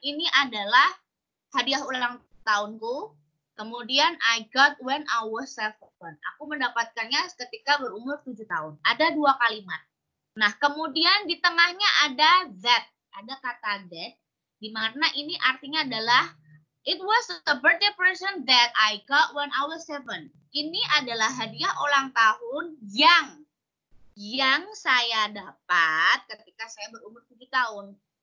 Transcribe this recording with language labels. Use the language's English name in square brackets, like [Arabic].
[Indonesian] Ini adalah hadiah ulang tahunku. Kemudian [English] I got when I was 7. [Indonesian] Aku mendapatkannya ketika berumur 7 tahun. Ada 2 kalimat. Nah, kemudian di tengahnya ada that. Ada kata that. Di mana ini artinya adalah [English] it was a birthday present that I got when I was 7. [Indonesian] Ini adalah hadiah ulang tahun yang saya dapat ketika saya berumur 7 tahun.